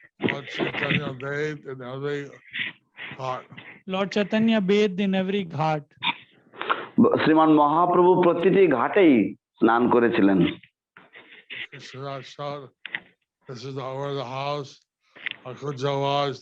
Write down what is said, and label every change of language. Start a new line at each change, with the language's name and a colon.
English: Lord Chaitanya bathed in every ghat. Lord Chaitanya bathed in every ghat.
Bangla: শ্রীমান মহাপ্রভু প্রতিটি ঘাটেই স্নান করেছিলেন।
English: Krishna showed, this is where the house of Kuja was.